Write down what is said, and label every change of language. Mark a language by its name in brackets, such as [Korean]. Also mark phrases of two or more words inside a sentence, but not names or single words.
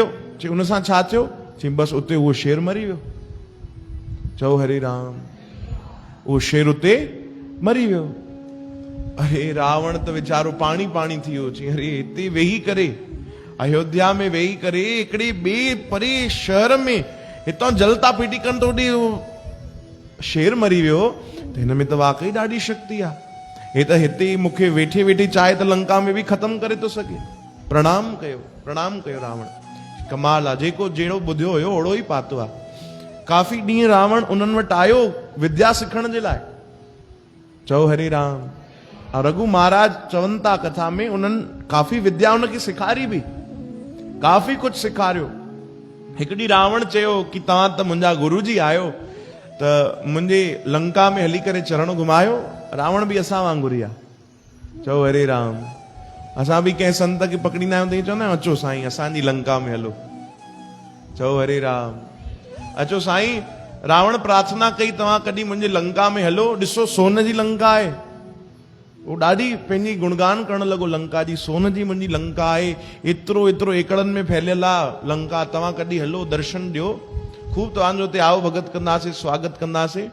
[Sindhi] चई उन सां छा थियो? चई बसि उते उहो शेर मरी वियो। चओ हरे राम, उहो शेर उते मरी वियो। अरे रावण त वीचारो पाणी पाणी थी वियो। चई अरे हिते वेही करे, अयोध्या में वेही करे, हिकिड़े ॿिए परे शहर में हितां जलता फिटी कनि तो शेर मरी वियो, त हिन में त वाकई ॾाढी शक्ति आहे। हे त हिते मूंखे वेठे वेठे चाहे त लंका में बि ख़तम करे थो सघे। प्रणाम कयो रावण। कमाल आहे, जेको जहिड़ो ॿुधियो हुयो ओड़ो ई पातो आहे। काफ़ी ॾींहं रावण उन्हनि वटि आयो विद्या सिखण जे लाइ। चओ हरे राम। रघु महाराज चवनि था कथा में, उन्हनि काफ़ी विद्या उनखे सेखारी बि, काफ़ी कुझु सेखारियो। हिकिड़ी रावण चयो कि तव्हां त मुंहिंजा गुरु जी आहियो, त मुंहिंजे लंका में हली करे चरण घुमायो। रावण बि असां वांगुरु ई आहे। चओ हरे राम। असां बि कंहिं संत खे पकड़ींदा आहियूं त ईअं चवंदा आहियूं, अचो साईं असांजी लंका में हलो। चओ हरे राम। अचो साईं, रावण प्रार्थना कई तव्हां कॾहिं मुंहिंजे लंका में हलो, ॾिसो सोन जी लंका आहे। वो ॾाढी पंहिंजी गुणगान करण लॻो लंका जी, सोन जी मुंहिंजी लंका आहे, एतिरो एतिरो एकड़नि में फैलियल आहे लंका, तव्हां कॾहिं हलो दर्शन ॾियो, खूब तव्हांजो हुते आओ भगत कंदासीं, स्वागत कंदासीं।